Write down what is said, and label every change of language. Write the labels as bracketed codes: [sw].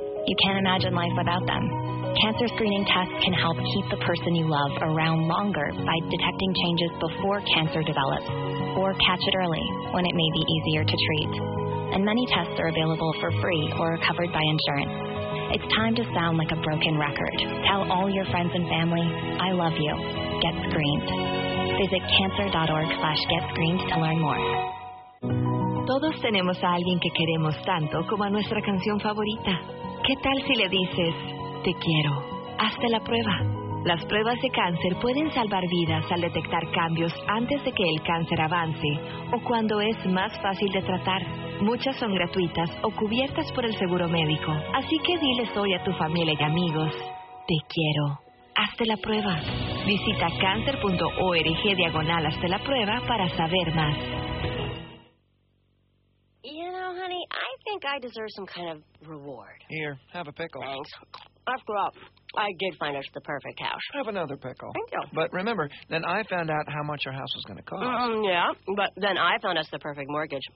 [en] You can't imagine life without them. Cancer screening tests can help keep the person you love around longer by detecting changes before cancer develops, or catch it early when it may be easier to treat. And many tests are available for free or are covered by insurance. It's time to sound like a broken record. Tell all your friends and family, "I love you." Get screened. Visit cancer.org/get screened to learn more. [es] Todos tenemos a alguien que queremos tanto como a nuestra canción favorita. ¿Qué tal si le dices, te quiero. Hazte la prueba. Las pruebas de cáncer pueden salvar vidas al detectar cambios antes de que el cáncer avance o cuando es más fácil de tratar. Muchas son gratuitas o cubiertas por el seguro médico. Así que diles hoy a tu familia y amigos, te quiero. Hazte la prueba. Visita cancer.org/hazte la prueba para saber más. [en] You know, honey, I think I deserve some kind of reward. Here, have a pickle. Thanks. After all, I did find us the perfect house. Have another pickle. Thank you. But remember, then I found out how much our house was going to cost. Yeah, but then I found us the perfect mortgage.